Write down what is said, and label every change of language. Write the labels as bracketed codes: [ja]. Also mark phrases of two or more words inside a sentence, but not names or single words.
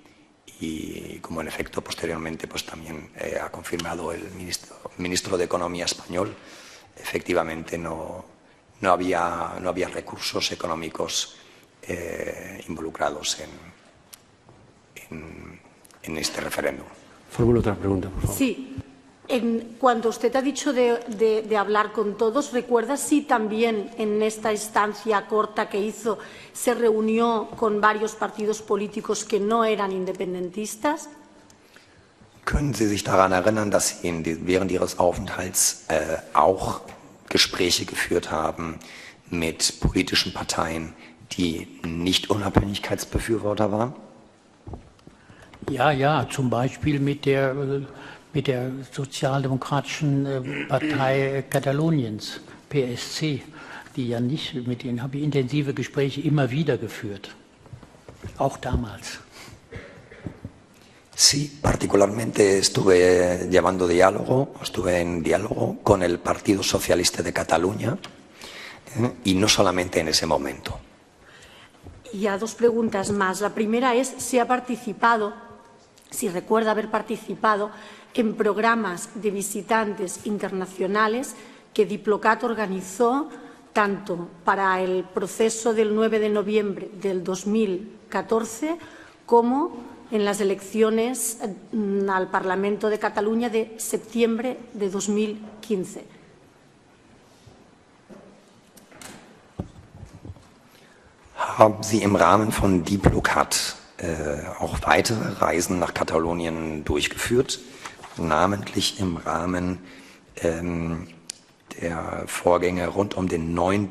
[es] Y como en efecto posteriormente pues, también ha confirmado el ministro de Economía español, efectivamente no había recursos económicos involucrados en este referéndum. Formula otra pregunta, por favor. Sí. Cuando usted ha dicho de hablar con todos, ¿recuerda si también en esta instancia corta que hizo se reunió con varios partidos políticos que no eran independentistas? [de] Können Sie sich daran erinnern, dass Sie während Ihres Aufenthalts auch Gespräche geführt haben mit politischen Parteien, die nicht Unabhängigkeitsbefürworter waren? Ja, zum Beispiel mit der Sozialdemokratischen Partei Kataloniens, PSC, die ja nicht, mit denen habe ich intensive Gespräche immer wieder geführt, auch damals. [es] Sí, particularmente estuve en diálogo con el Partido Socialista de Cataluña y no solamente en ese momento. Y a dos preguntas más. La primera es si recuerda haber participado en programas de visitantes internacionales que Diplocat organizó tanto para el proceso del 9 de noviembre del 2014 como en las elecciones al Parlamento de Cataluña de septiembre de 2015. [de] Haben Sie im Rahmen von Diplocat auch weitere Reisen nach Katalonien durchgeführt, namentlich im Rahmen der Vorgänge rund um den 9.